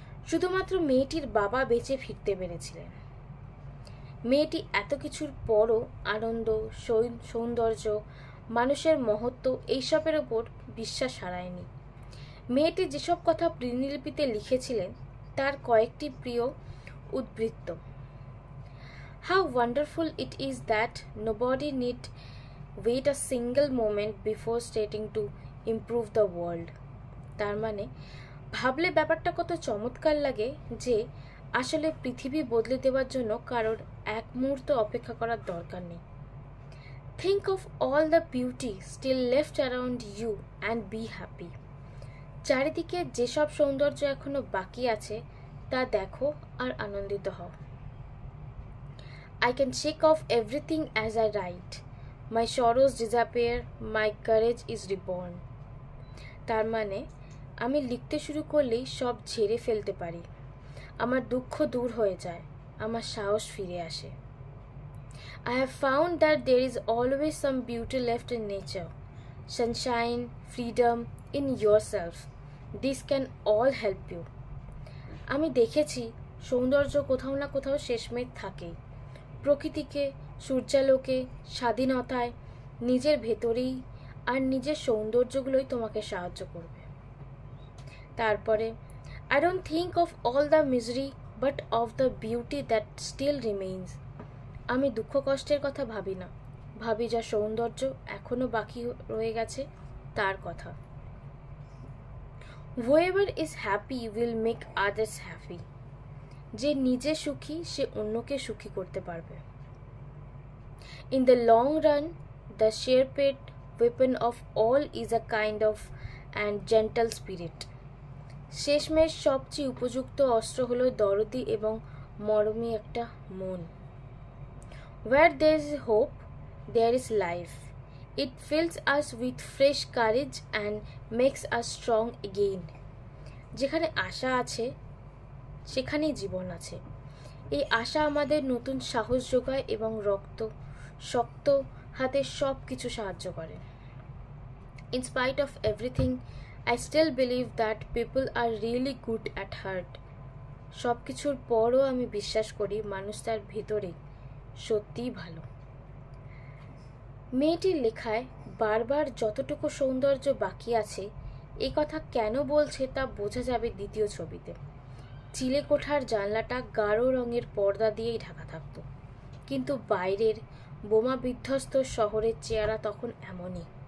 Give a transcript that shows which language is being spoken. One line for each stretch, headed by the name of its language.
Bangla: শুধুমাত্র মেয়েটির বাবা বেঁচে ফিরতে পেরেছিলেন। মেয়েটি এত কিছুর পরও আনন্দ, সৌন্দর্য, মানুষের মহত্ব এইসবের ওপর বিশ্বাস হারায়নি। মেয়েটি যেসব কথা দিনলিপিতে লিখেছিলেন তার কয়েকটি প্রিয় উদ্ধৃত।
English: How wonderful it is that nobody need wait a single moment before starting to improve the world.
Bangla: তার মানে, ভাবলে ব্যাপারটা কত চমৎকার লাগে যে আসলে পৃথিবী বদলে দেওয়ার জন্য কারোর এক মুহূর্ত অপেক্ষা করার দরকার নেই।
English: Think of all the beauty still left around you and be happy.
Bangla: চারিদিকে যেসব সৌন্দর্য এখনো বাকি আছে তা দেখো আর আনন্দিত হও।
English: I can shake off everything as I write. My sorrows disappear, my courage is reborn.
Bangla: তার মানে, আমি লিখতে শুরু করলেই সব ঝেড়ে ফেলতে পারি। আমার দুঃখ দূর হয়ে যায়, আমার সাহস ফিরে আসে।
English: I have found that there is always some beauty left in nature, sunshine, freedom, in yourself. This can all help you.
Bangla: আমি দেখেছি সৌন্দর্য কোথাও না কোথাও শেষমেশ থাকেই। প্রকৃতিকে, সূর্যালোকে, স্বাধীনতায়, নিজের ভেতরেই, আর নিজের সৌন্দর্যগুলোই তোমাকে সাহায্য করবে।
English: তারপরে, I don't think of all the misery but of the beauty that still remains.
Bangla: আমি দুঃখ কষ্টের কথা ভাবি না, ভাবি যা সৌন্দর্য এখনো বাকি রয়ে গেছে তার কথা।
English: Whoever is happy will make others happy.
Bangla: যে নিজে সুখী সে অন্যকে সুখী করতে পারবে।
English: In the long run, the sharpest weapon of all is a kind of and gentle spirit.
Bangla: শেষমেশ সবচেয়ে উপযুক্ত অস্ত্র হলো দরদি এবং মরমী একটা মন।
English: Where there is hope, there is life. It fills us with fresh courage and makes us strong again.
Bangla: যেখানে আশা আছে সেখানেই জীবন আছে। এই আশা আমাদের নতুন সাহস যোগায় এবং শক্ত হাতে সব কিছু সাহায্য করে।
English: In spite of everything, I still believe that people are really good at heart.
Bangla: সব কিছুর পরও আমি বিশ্বাস করি মানুষ তার ভিতরে সত্যিই ভালো। মেয়েটির লেখায় বারবার যতটুকু সৌন্দর্য বাকি আছে এই কথা কেন বলছে তা বোঝা যাবে দ্বিতীয় ছবিতে। চিলেকোঠার জানলাটা গাঢ় রঙের পর্দা দিয়েই ঢাকা থাকত, কিন্তু বাইরের বোমা বিধ্বস্ত শহরের চেহারা তখন এমনই।